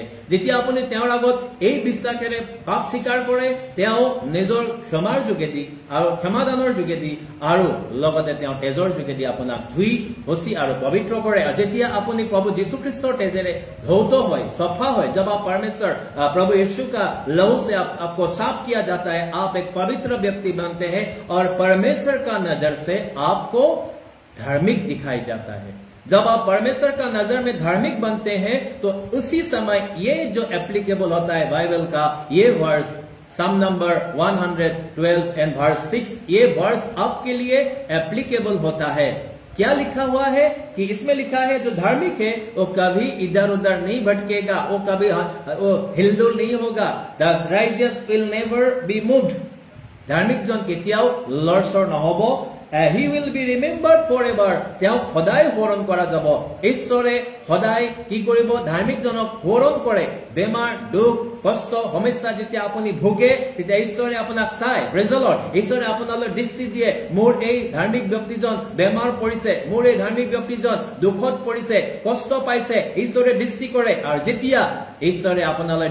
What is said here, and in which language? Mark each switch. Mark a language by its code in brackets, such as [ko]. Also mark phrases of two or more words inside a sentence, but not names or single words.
[as] যেতিয়া আপুনি তেওঁৰ আগত এই বিশ্বাসেৰে পাপ স্বীকাৰ কৰে, তেওঁ নিজৰ ক্ষমাৰ যোগেদি আৰু ক্ষমাদানৰ যোগেদি আৰু লগতে তেওঁ তেজৰ যোগেদি আপোনাক ধুই হচি আৰু পবিত্ৰ কৰে। যেতিয়া আপুনি প্ৰভু যীশু খ্ৰীষ্টৰ তেজেৰে ধৌত হয়, सफा হয়, [hi] जब आप परमेश्वर प्रभु यीशु का लहू से आपको साफ किया जाता है, आप एक पवित्र व्यक्ति बनते हैं और परमेश्वर का नजर से आपको धार्मिक दिखाई जाता है। जब आप परमेश्वर का नजर में धार्मिक बनते हैं, तो उसी समय ये जो एप्लीकेबल होता है बाइबल का ये वर्स, [en] Psalm number [hi] 112 [en] and verse [hi] 6, ये वर्स आपके लिए एप्लीकेबल होता है। क्या लिखा हुआ है कि इसमें लिखा है जो धार्मिक है वो कभी इधर उधर नहीं भटकेगा, वो कभी वो हिलडुल नहीं होगा। [en] The righteous will never be moved, [as] ধাৰ্মিকজন কেতিয়াও লৰচৰ নহব [en] he will be remembered forever [as] তেওঁ সদায় স্মৰণ কৰা যাব ঈশ্বৰে সদায় কি কৰিব ধাৰ্মিকজনক স্মৰণ কৰে বেমাৰ দুখ কষ্ট সমস্যা যেতিয়া আপুনি ভোগে তেতিয়া ঈশ্বৰে আপোনাক চাই [en] Praise the Lord [as] ঈশ্বৰে আপোনালৈ দৃষ্টি দিয়ে মোৰ এই ধাৰ্মিক ব্যক্তিজন বেমাৰ পৰিছে মোৰ এই ধাৰ্মিক ব্যক্তিজন দুখত পৰিছে কষ্ট পাইছে ঈশ্বৰে দৃষ্টি কৰে আৰু যেতিয়া ঈশ্বৰে আপোনালৈ